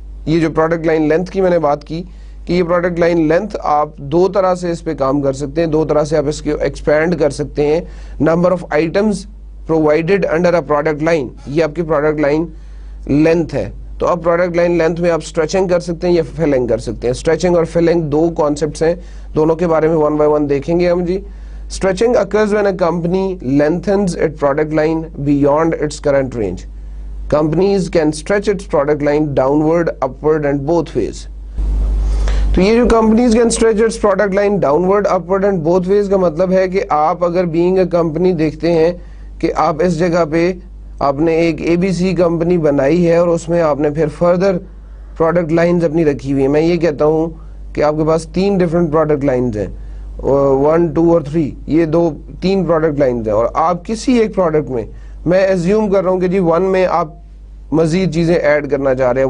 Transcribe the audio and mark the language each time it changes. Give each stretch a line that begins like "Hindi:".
Urdu: یہ جو product line length کی میں نے بات کی کہ یہ پروڈکٹ لائن لینتھ آپ 2 طرح سے اس پہ کام کر سکتے ہیں, 2 طرح سے آپ اس کو ایکسپینڈ کر سکتے ہیں.
English: number of items provided under a product line,
Urdu: یہ آپ کی پروڈکٹ لائن لینتھ ہے. تو اب پروڈکٹ لائن لینتھ میں آپ اسٹریچنگ کر سکتے ہیں یا فلنگ کر سکتے ہیں. اسٹریچنگ اور فلنگ 2 کانسیپٹس ہیں, دونوں کے بارے میں 1 by 1 دیکھیں گے ہم جی.
English: Stretching occurs when a company lengthens its product line beyond its current range. Companies can stretch its product line downward, upward and both ways.
Urdu: تو یہ جو
English: companies can stretch its product line downward, upward and both ways
Urdu: کا مطلب ہے کہ آپ اگر
English: being a company
Urdu: دیکھتے ہیں کہ آپ اس جگہ پہ آپ نے ایک ABC کمپنی بنائی ہے اور اس میں آپ نے پھر فردر پروڈکٹ لائنز اپنی رکھی ہوئی ہیں. میں یہ کہتا ہوں کہ آپ کے پاس 3 ڈفرنٹ پروڈکٹ لائنز ہیں, 1, 2 اور 3, یہ 3 پروڈکٹ لائنز ہیں. اور آپ کسی ایک پروڈکٹ میں ایزیوم کر رہا ہوں کہ جی 1 میں آپ مزید چیزیں ایڈ کرنا چاہ رہے ہیں.